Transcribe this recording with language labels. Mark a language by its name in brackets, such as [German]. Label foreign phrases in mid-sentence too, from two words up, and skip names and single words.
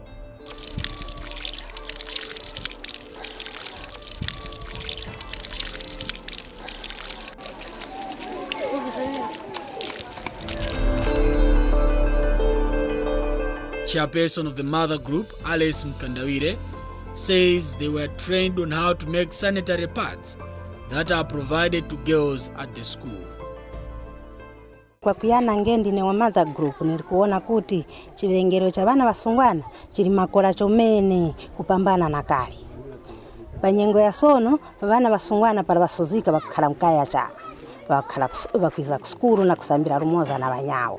[English] Chairperson of the Mother Group, Alice Mkandawire, says they were trained on how to make sanitary pads that are provided to girls at the school. [Tumbuka] Kwa kuyana ngendi ne wa Mother Group nilikuona kuti chilengero cha bana basungwana chili makola chomene kupambana na kali. Banyengo ya sono bana basungwana para basozika bakhala mkaya cha bakhala bakwiza kuskuru na kusambira rumoza na banyawo.